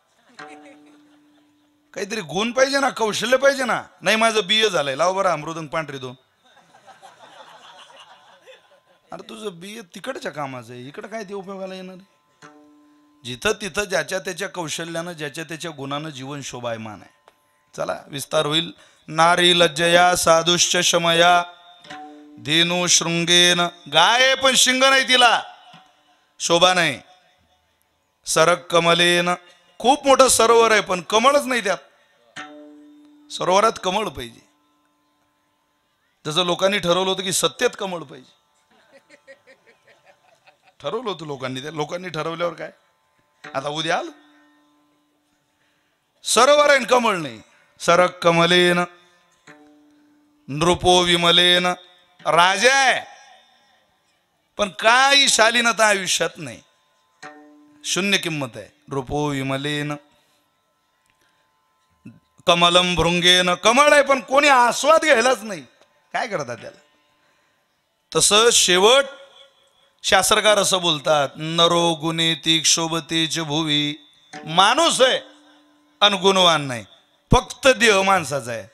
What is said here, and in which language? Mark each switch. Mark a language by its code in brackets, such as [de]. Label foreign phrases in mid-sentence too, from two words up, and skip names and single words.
[mr] काहीतरी गुण पाहिजे ना, कौशल्य पाहिजे ना. नाही माझं BA झालंय, लाव बरं मृदंग पांढरी 2. अरे तुझं BA तिकडच्या कामाचं आहे, इकडं काय ते उपयोगाला येणार आहे? जिथं तिथं ज्याच्या त्याच्या कौशल्यानं, ज्याच्या त्याच्या गुणानं जीवन शोभायमान आहे. चला विस्तार होईल. [sa] नारी लज्जया साधुश्च शमया धेनू शृंगेन. [mr] गाय पण शिंग नाही, तिला शोभा नाही. [sa] सरक कमलेन. [mr] खूप मोठं सरोवर आहे पण कमळच नाही त्यात. सरोवरात कमळ पाहिजे. जसं लोकांनी ठरवलं होतं की सत्तेत कमळ पाहिजे, ठरवलं होतं लोकांनी. त्या लोकांनी ठरवल्यावर काय, आता उद्या आलं सरोवर आहे कमळ नाही. [sa] सरक कमलेन नृपो विमलेन. [mr] राजा आहे पण काही शालीनता आयुष्यात नाही, शून्य किंमत आहे. [sa] नृपो विमलेन कमलम भृंगेन. [mr] कमळ आहे पण कोणी आस्वाद घ्यायलाच नाही, काय करतात त्याला. तसं शेवट शास्त्रकार असं बोलतात, [sa] नरो गुणेती क्षोभतेच भुवी. [mr] माणूस आहे आणि गुणवान नाही, फक्त देह माणसाचा आहे.